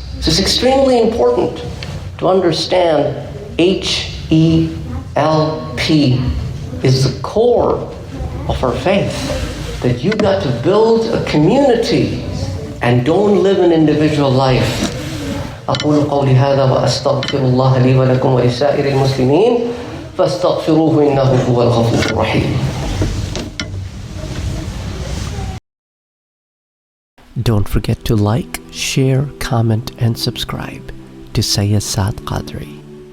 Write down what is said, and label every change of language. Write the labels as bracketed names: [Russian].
[English] So it's extremely important to understand HELP is the core of our faith. That you got to build a community and don't live an individual life. [Arabic] أقول قولي هذا وأستغفر الله لي ولكم ولسائر المسلمين فاستغفروه إنه هو الغفور الرحيم. [English] Don't forget to like, share, comment, and subscribe to Saad Qadri.